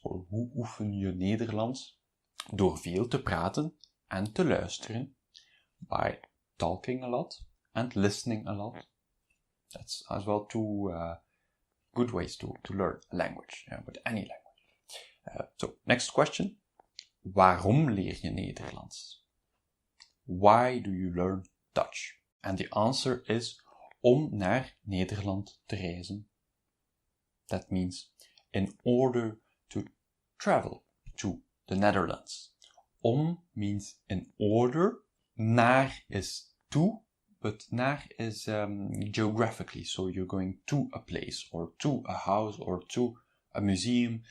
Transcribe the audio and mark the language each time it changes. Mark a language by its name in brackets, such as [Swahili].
[Dutch] Or hoe oefen je Nederlands? Door veel te praten en te luisteren. [English] By talking a lot and listening a lot. That's as well two good ways to learn a language, with any language. So, next question. [Dutch] Waarom leer je Nederlands? [English] Why do you learn Dutch? And the answer is [Dutch] om naar Nederland te reizen. [English] That means in order to travel to the Netherlands. Om means in order. Naar is to, but naar is geographically. So you're going to a place or to a house or to a museum.